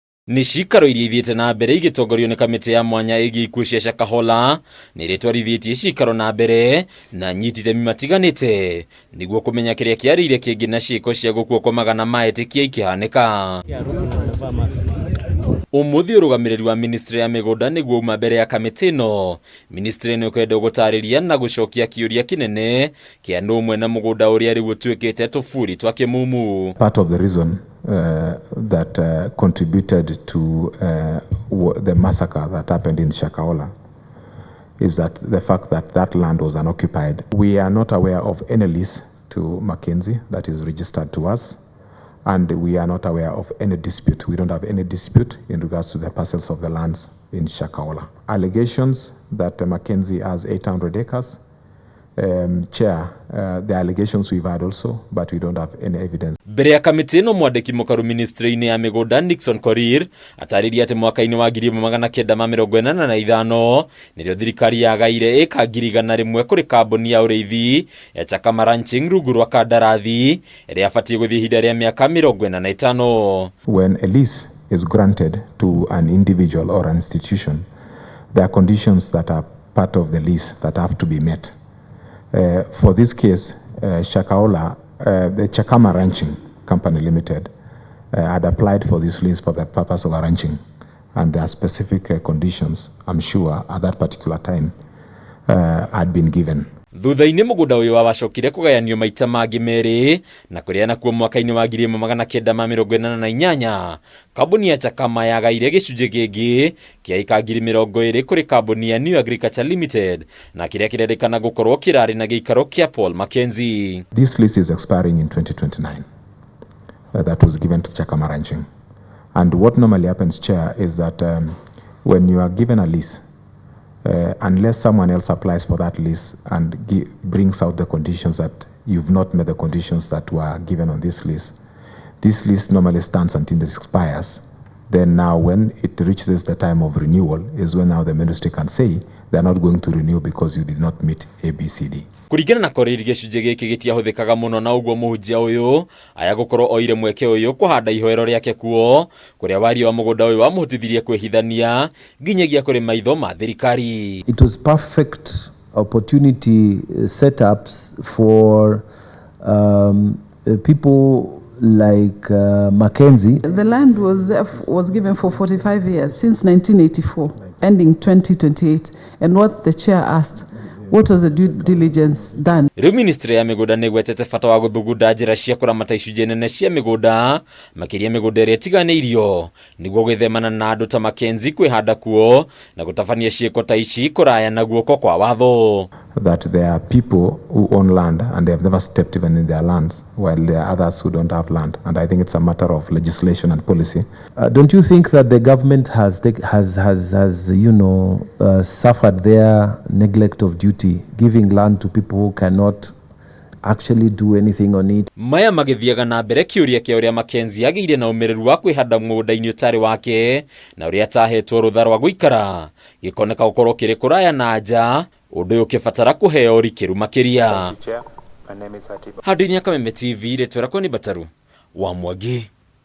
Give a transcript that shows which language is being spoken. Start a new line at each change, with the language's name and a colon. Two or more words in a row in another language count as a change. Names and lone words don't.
Kikuyu: Ni CIIKARO iria ithiĩte na mbere igitongorio ni kamiti ya mwanya ĩgiĩ ikuũ cia Shakahola nĩ ritwarithitie CIIKARO na mbere na nyiti itemi matiganĩte niguo kumenya kĩrĩa kĩarĩire kĩngĩ na ciĩko cia gũkuo kwa magana ma ETIKIA ikihanĩka. Umuthi urugamiriri wa ministry ya migunda niguo uma mbere ya kamiti ĩno. Ministry ĩno kwenda gũtarĩria na gũcokia kĩũria kĩnene kĩa nũ mwena mugunda ũrĩa rĩu ũtuĩkĩte tũburi twa KIMUMU.
English: Part of the reason that contributed to the massacre that happened in Shakahola is that the fact that that land was unoccupied. We are not aware of any lease to MACKENZIE that is registered to us, and we are not aware of any dispute. We don't have any dispute in regards to the parcels of the lands in Shakahola. Allegations that MACKENZIE has 800 acres. Chair, the allegations we've had also, but we don't have any evidence.
Kikuyu: Mbere ya kamiti ĩno mwandĩki mũkaru ministry-inĩ ya migunda Nixon Korir ataririe atĩ mwaka-inĩ wa 1985 nĩrĩo thirikari yagaire ĩka 100,000 kũrĩ kambuni ya ũrĩithi ya Chakama Ranching rungu rwa kandarathi ĩrĩa yabatie gũthiĩ ihinda rĩa mĩaka 45.
English: When a lease is granted to an individual or an institution, there are conditions that are part of the lease that have to be met. For this case, Shakahola, the Chakama Ranching Company Limited had applied for this lease for the purpose of ranching, and there are specific conditions, I'm sure, at that particular time had been given.
Kikuyu: Thutha-inĩ mũgũnda ũyũ wacokire kũgayanio maita mangĩ merĩ na kũrĩana kuo mwaka-inĩ wa 1988 kambuni ya Chakama yagaire gĩcunjĩ gĩngĩ kĩa ĩka 20,000 kũrĩ kambuni ya New Agriculture Limited na kĩrĩa kĩrerĩkana gũkorwo kĩrarĩ na gĩikaro kĩa Paul MACKENZIE.
English: This lease is expiring in 2029 that was given to Chakama Ranching, and what normally happens, Chair, is that when you are given a lease, unless someone else applies for that lease and brings out the conditions that you've not met the conditions that were given on this lease normally stands until it expires. Then now when it reaches the time of renewal is when now the ministry can say they're not going to renew because you did not meet ABCD.
Kikuyu: Kuringana na Korir gĩcunjĩ gĩkĩ gĩtiahũthĩkaga mũno na ũguo mũhunjia ũyũ aya gũkorwo oire mweke ũyũ kũhanda ihoero rĩake kuo kũrĩa waria wa mũgũnda ũyũ wamũhotithirie kwĩhithania nginyagia kũrĩ maitho ma thirikari.
English: It was perfect opportunity setups for people like MACKENZIE. The land was given for 45 years since 1984, ending 2028. And what the chair asked, what was the due diligence done?
Kikuyu: Rĩu ministry ya migunda nĩgwetete bata wa gũthugunda njĩra cia kũramata icunjĩ nene cia migunda makĩria migunda ĩrĩa ĩtiganĩirio nĩguo gwĩthemana na andũ ta MACKENZIE kwĩhanda kuo na gũtabania ciĩko ta ici kũraya na guoko kwa watho.
English: That there are people who own land and they have never stepped even in their lands, while there are others who don't have land. And I think it's a matter of legislation and policy. Don't you think that the government has suffered their neglect of duty, giving land to people who cannot actually do anything on it?
Kikuyu: Maya magĩthiaga na mbere kĩũria kĩa ũrĩa MACKENZIE agĩire na ũmĩrĩru wa kwĩhanda mũgũnda-inĩ ũtarĩ wake na ũrĩa atahetwo rũtha rwa gũikara gĩkoneka gũkorwo kĩrĩ kũraya na nja ũndũ ũyũ ũkĩbatara kũheo rikĩru makĩria. Handũ-inĩ ya Kameme TV rĩtwa rĩakwa nĩ Bataru wa Mwangi.